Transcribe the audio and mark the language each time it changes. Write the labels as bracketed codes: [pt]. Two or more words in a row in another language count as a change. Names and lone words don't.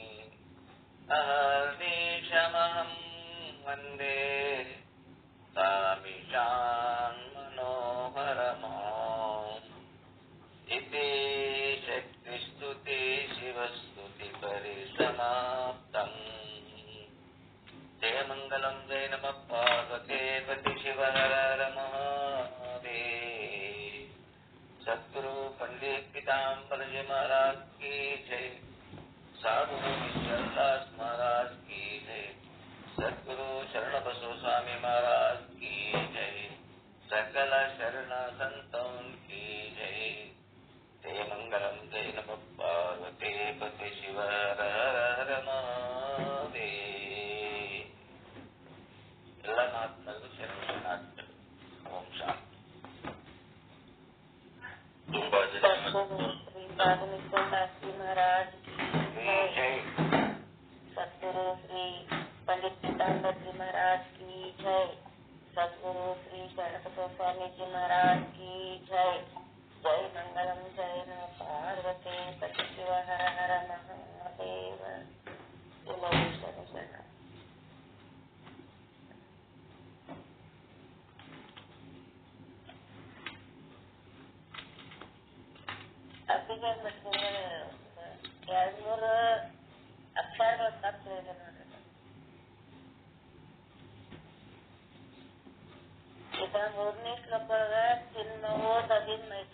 [sa] अहर्निशमहं वन्दे तामिशान् मनोहरमाम् इति शक्तिस्तुति शिवस्तुतिपरिसमाप्तम् जयमङ्गलं जय नमः पार्वते पति शिव हर हर महादेव। [hi] सद्गुरु पंडित पीताम्बर जी महाराज की जय। साधु ईश्वरदास महाराज की जय। सद्गुरु शरण बसव स्वामी महाराज की जय। सकल शरण संतों की जय। जय मंगलम जय नमः पार्वते पति शिव हर हर महादेव। [kn] ಎಲ್ಲ ಮಹಾತ್ಮರು ಶರಣಾರ್ಥಿಗಳು. ಓಂ ಶಾಂತಿ. ತುಂಬಾ ಜನ [hi] महाराज जय। सद्गुरु श्री पंडित पीताम्बर जी महाराज की जय। सद्गुरु श्री शरणबसव स्वामी जी महाराज की जय। जय मंगलम जय नमः पार्वती पति शिव हर हर महादेव। [kn] शरण ಅಪ್ಪಿಗೆ ಎರಡು ಮೂರು ಅಕ್ಷರಗಳು ತಪ್ಪು ಇದೆ ನೋಡ್ರಿ. ಈಗ ಮೂರನೇ ಶ್ಲೋಕದೊಳಗ ಚಿನ್ಮೋದದಿನ್ ಐತಿ.